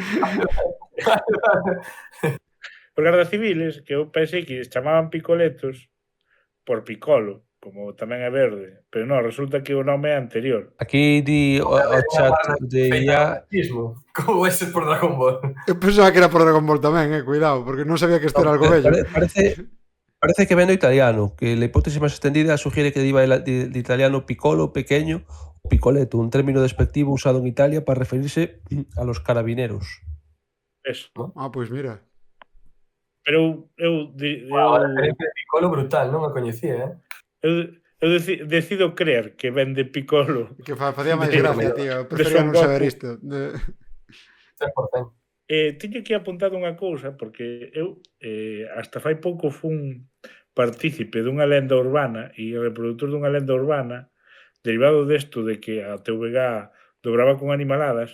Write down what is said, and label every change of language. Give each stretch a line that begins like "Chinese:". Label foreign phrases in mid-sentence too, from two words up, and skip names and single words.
Galician: Os Guardia Civiles, que eu pensei que chamaban Picoletos por Piccolo, como tamén é verde, pero non, resulta que o nome é anterior. Aquí di o chat de IA... Como ese por Dragon Ball. Eu pensaba que era por Dragon Ball tamén, cuidado, porque non sabía que isto era algo bello. Parece que ven do italiano,
Spanish: que la hipótesis máis extendida sugiere que deriva de italiano piccolo, pequeño, o picoleto, un término despectivo usado en Italia para referirse a los carabineros. Eso.
Galician: Ah, pois mira. Pero eu a referencia de Piccolo brutal, non a coñecía, Eu decido creer que ven de Piccolo. Que facía máis gracia, tío. Eu prefería non saber isto. 100%. Tiño aquí apuntado unha cousa, porque eu hasta fai pouco fun partícipe dunha lenda urbana e reproductor dunha lenda urbana derivado desto de que a TVG dobraba con animaladas.